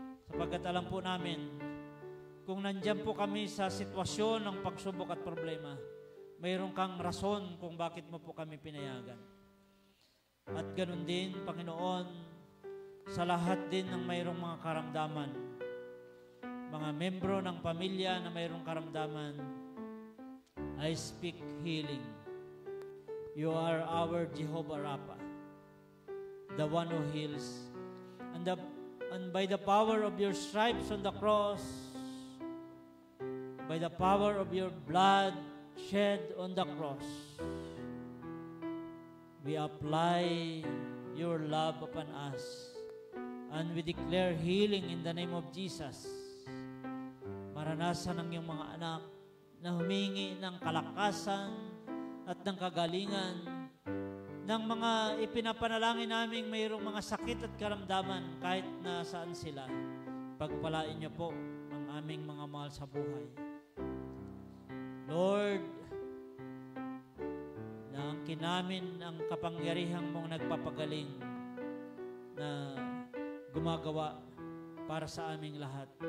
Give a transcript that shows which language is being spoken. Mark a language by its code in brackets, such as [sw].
[tl] Sapagkat alam po namin, kung nandyan po kami sa sitwasyon ng pagsubok at problema, mayroon kang rason kung bakit mo po kami pinayagan. At ganun din, Panginoon, sa lahat din ng mayroong mga karamdaman, mga membro ng pamilya na mayroong karamdaman, [en] I speak healing. You are our Jehovah Rapha, the one who heals. And by the power of your stripes on the cross, by the power of your blood shed on the cross, we apply your love upon us, and we declare healing in the name of Jesus. [tl] Maranasan ng iyong mga anak na humingi ng kalakasan at ng kagalingan ng mga ipinapanalangin naming mayroong mga sakit at karamdaman kahit nasaan sila. Pagpalain niyo po ang aming mga mahal sa buhay. Lord, na angkin namin ang kapangyarihang mong nagpapagaling na gumagawa para sa aming lahat.